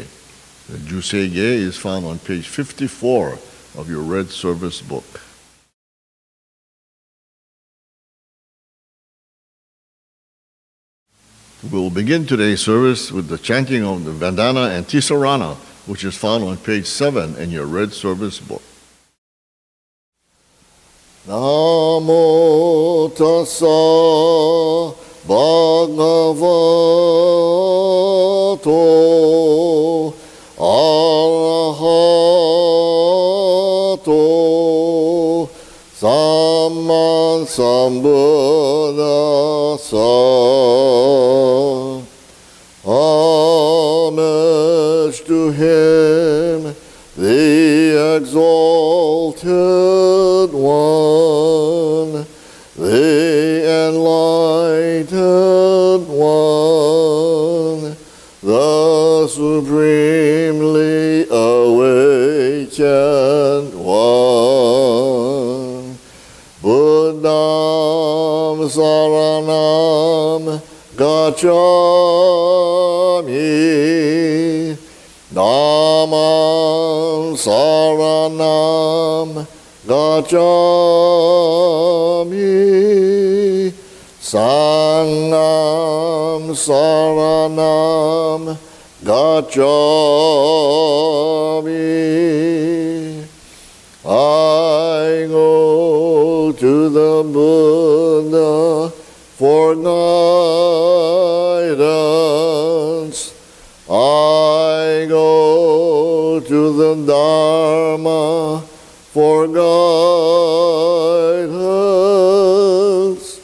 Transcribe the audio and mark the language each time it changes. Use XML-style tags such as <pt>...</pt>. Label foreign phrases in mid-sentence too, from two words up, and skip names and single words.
<en>The Jusei-ge is found on page 54 of your red service book. We'll begin today's service with the chanting of the Vandana and Tisarana, which is found on page 7 in your red service book.</en> <pi>Namo tassa bhagavato arahato samma sambuddhassa.</pi> <en>Homage to him, the exalted one, the enlightened one, the supremely awakened one.</en> <pi>Buddham saranam gacchami, Dhammam saranam gacchami, Sangham saranam gacchami.</pi> <en>I go to the Buddha for guidance. I go to the Dharma for guidance.</en>